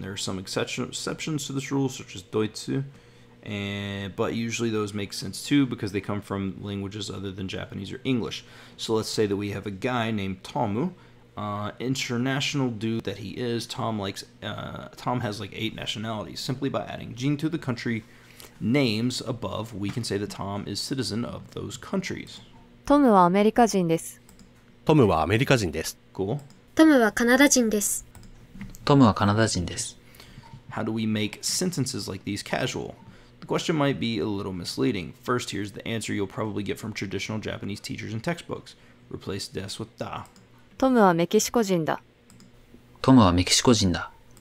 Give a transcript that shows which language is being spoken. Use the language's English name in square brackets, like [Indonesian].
[English] There are some exceptions to this rule, such as Deutsche, but usually those make sense too because they come from languages other than Japanese or English. So let's say that we have a guy named Tomu, international dude that he is. Tom has like 8 nationalities. Simply by adding jin to the country names above, we can say that Tom is citizen of those countries. [Japanese] トムはアメリカ人です。トムはアメリカ人です。 [English] Cool. [Japanese] トムはカナダ人です。トムはカナダ人です。 [English] How do we make sentences like these casual? The question might be a little misleading. First, here's the answer you'll probably get from traditional Japanese teachers and textbooks. Replace des with da. [Japanese] トムはメキシコ人だ。トムはメキシコ人だ。